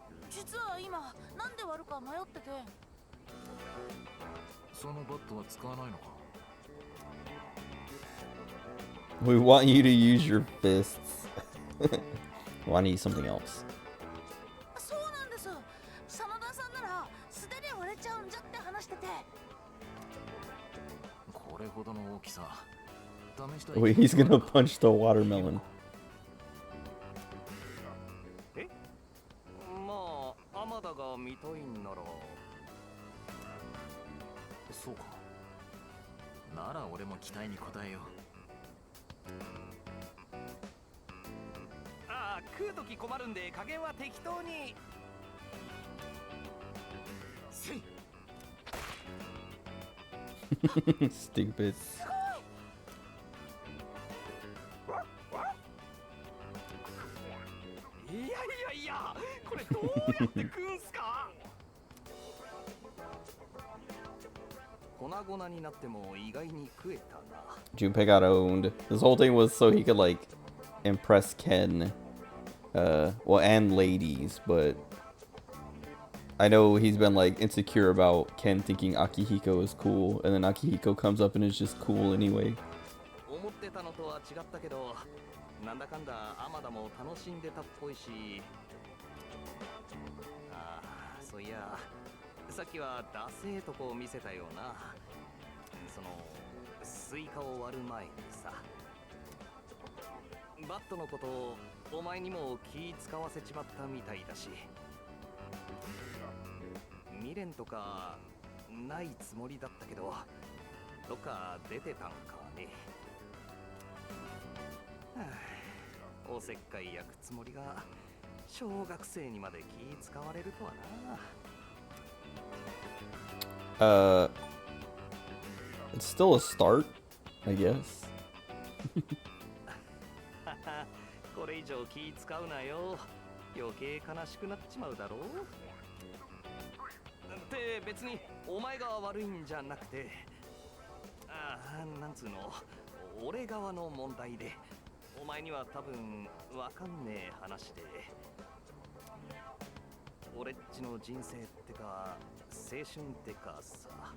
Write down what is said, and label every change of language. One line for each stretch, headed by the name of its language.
Japanese: 実は今なんで割るか迷ってて。そのバットは使わないのか。
English: We want you to use your fists. We want to use something else.
Japanese: そうなんです。真田さんなら素手で割れちゃうんじゃって話してて。これほどの大きさ。
English: Wait, he's gonna punch the watermelon.
Japanese: え？まあ、天田が見たいんなら。そうか。なら俺も期待に応えよう。ああ、食うとき困るんで加減は適当に。せい。
English: Stupid.
Japanese: いやいやいや、どうやって食うんすか。粉々になっても意外に食えたな。
English: Junpei got owned. This whole thing was so he could like impress Ken, well, and ladies, but I know he's been like insecure about Ken thinking Akihiko is cool, and then Akihiko comes up and is just cool anyway.
Japanese: 思ってたのとは違ったけど、なんだかんだ天田も楽しんでたっぽいし。ああ、そういや、さっきはダセーとこを見せたような。そのスイカを割る前にさ、バットのことをお前にも気使わせちまったみたいだし、未練とかないつもりだったけど、どっか出てたんかね。はあ、おせっかい焼くつもりが小学生にまで気使われるとはな。
English: It's still a start, I guess.
Japanese: これ以上気使うなよ。余計悲しくなっちまうだろう。って別にお前が悪いんじゃなくて、なんつうの、俺側の問題で、お前には多分わかんねえ話で、俺っちの人生ってか青春ってかさ。